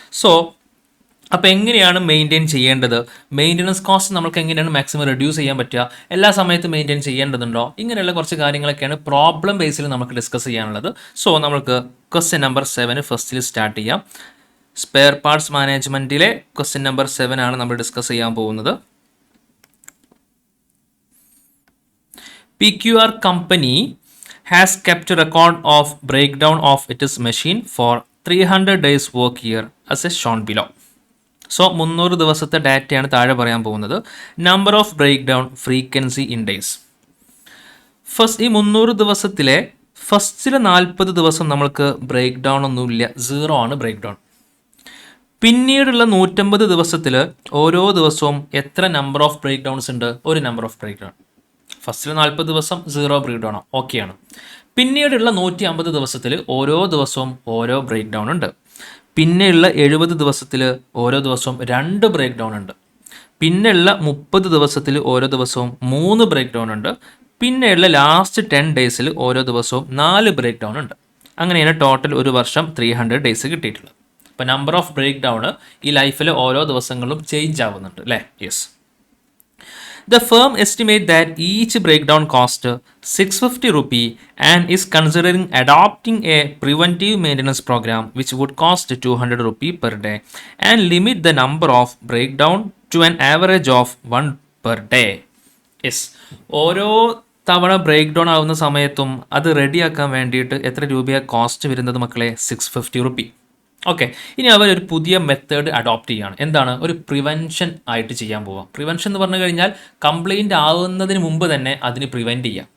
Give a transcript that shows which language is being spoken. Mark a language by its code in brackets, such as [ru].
[ml] So അപ്പോൾ എങ്ങനെയാണ് maintain ചെയ്യേണ്ടത്? മെയിൻ്റനൻസ് കോസ്റ്റ് നമുക്ക് എങ്ങനെയാണ് മാക്സിമം റെഡ്യൂസ് ചെയ്യാൻ പറ്റുക? എല്ലാ സമയത്തും മെയിൻറ്റെയിൻ ചെയ്യേണ്ടതുണ്ടോ? ഇങ്ങനെയുള്ള കുറച്ച് കാര്യങ്ങളൊക്കെയാണ് പ്രോബ്ലം ബേസിൽ നമുക്ക് ഡിസ്കസ് ചെയ്യാനുള്ളത്. സോ നമുക്ക് ക്വസ്റ്റ്യൻ നമ്പർ 7 ഫസ്റ്റിൽ സ്റ്റാർട്ട് ചെയ്യാം. സ്പെയർ പാർട്സ് മാനേജ്മെൻറ്റിലെ ക്വസ്റ്റ്യൻ നമ്പർ 7 ആണ് നമ്മൾ ഡിസ്കസ് ചെയ്യാൻ പോകുന്നത്. [en] PQR company has kept a record of breakdown of its machine for 300 days work year as is shown below. [ml] So 300 ദിവസത്തെ ഡാറ്റയാണ് താഴെ പറയാൻ പോകുന്നത്. [en] Number of breakdown, frequency in days. [ml] ഈ 300 ദിവസത്തിലെ ഫസ്റ്റിലെ 40 ദിവസം നമ്മൾക്ക് ബ്രേക്ക് ഡൗൺ ഒന്നുമില്ല, 0 ആണ് ബ്രേക്ക് ഡൗൺ. പിന്നീടുള്ള 150 ദിവസത്തിൽ ഓരോ ദിവസവും എത്ര നമ്പർ ഓഫ് ബ്രേക്ക് ഡൗൺസ് ഉണ്ട്? ഒരു നമ്പർ ഓഫ് ബ്രേക്ക് ഡൗൺ. ഫസ്റ്റിൽ 40 ദിവസം 0 ബ്രേക്ക് ഡൗൺ ഓക്കെയാണ്. പിന്നീടുള്ള 150 ദിവസത്തിൽ ഓരോ ദിവസവും ഓരോ ബ്രേക്ക് ഡൗൺ ഉണ്ട്. പിന്നെയുള്ള 70 ദിവസത്തിൽ ഓരോ ദിവസവും 2 ബ്രേക്ക് ഡൗൺ ഉണ്ട്. പിന്നെയുള്ള 30 ദിവസത്തിൽ ഓരോ ദിവസവും 3 ബ്രേക്ക് ഡൗൺ ഉണ്ട്. പിന്നെയുള്ള ലാസ്റ്റ് 10 ഡേയ്സിൽ ഓരോ ദിവസവും 4 ബ്രേക്ക് ഡൗൺ ഉണ്ട്. അങ്ങനെയാണ് ടോട്ടൽ ഒരു വർഷം 300 ഡേയ്സ് കിട്ടിയിട്ടുള്ളത്. അപ്പോൾ നമ്പർ ഓഫ് ബ്രേക്ക് ഡൗൺ ഈ ലൈഫിൽ ഓരോ ദിവസങ്ങളിലും ചേഞ്ച് ആവുന്നുണ്ട് അല്ലേ. [en] Yes. The firm estimate that each breakdown cost 650 rupee and is considering adopting a preventive maintenance program which would cost 200 rupee per day and limit the number of breakdown to an average of 1 per day. Yes. [ml] ഓരോ തവണ break down ആവുന്ന സമയത്തും അത് റെഡിയാക്കാൻ വേണ്ടിയിട്ട് എത്ര രൂപയാണ് cost വരുന്നത് മക്കളെ? 650 റുപ്പി. ഓക്കെ. ഇനി അവരൊരു പുതിയ മെത്തേഡ് അഡോപ്റ്റ് ചെയ്യുകയാണ്. എന്താണ്? ഒരു പ്രിവെൻഷൻ ആയിട്ട് ചെയ്യാൻ പോവാം. പ്രിവെൻഷൻ എന്ന് പറഞ്ഞു കഴിഞ്ഞാൽ കംപ്ലയിൻ്റ് ആവുന്നതിന് മുമ്പ് തന്നെ അതിന് പ്രിവെൻറ്റ് ചെയ്യാം.